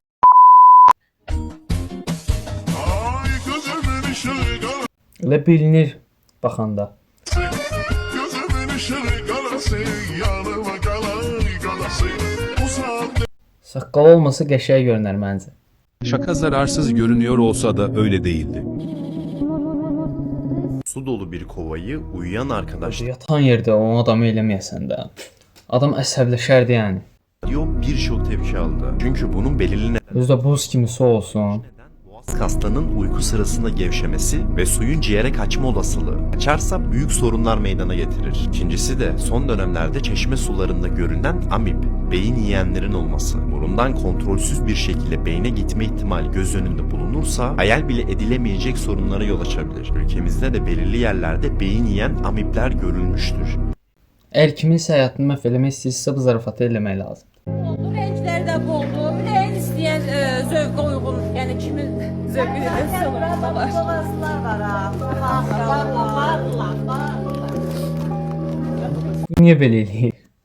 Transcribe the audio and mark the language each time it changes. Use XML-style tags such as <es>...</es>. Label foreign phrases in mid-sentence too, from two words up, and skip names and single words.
<az>Elə bilinir baxanda. Saqqal olmasa qəşəng görünər məncə.</az> <tr>Şaka zararsız görünüyor olsa da öyle değildi. Su dolu bir kovayı uyuyan arkadaş</tr> <az>Yatan yerdə o adamı eləməyəsən də. Adam əsəbləşərdi yəni.</az> <tr>diyor birçok tepki aldı. Çünkü bunun belirli</tr> <az>Özdə buz kimi su olsun.</az> <tr>boğaz kaslarının uyku sırasında gevşemesi ve suyun ciğere kaçma olasılığı. Kaçarsa büyük sorunlar meydana getirir. İkincisi de son dönemlerde çeşme sularında görünen amip, beyin yiyenlerin olması. Burundan kontrolsüz bir şekilde beyne gitme ihtimali göz önünde bulunursa hayal bile edilemeyecek sorunlara yol açabilir. Ülkemizde de belirli yerlerde beyin yiyen amipler görülmüştür.</tr> <az>Əgər kiminsə həyatını məhv eləmək istəyirsə, bu zarafatı eləmək lazım. Renklər də boldu. Ən istəyən zövqə uyğun, yəni kimin zövqü edirsə Bu niyə belə eləyir?</az>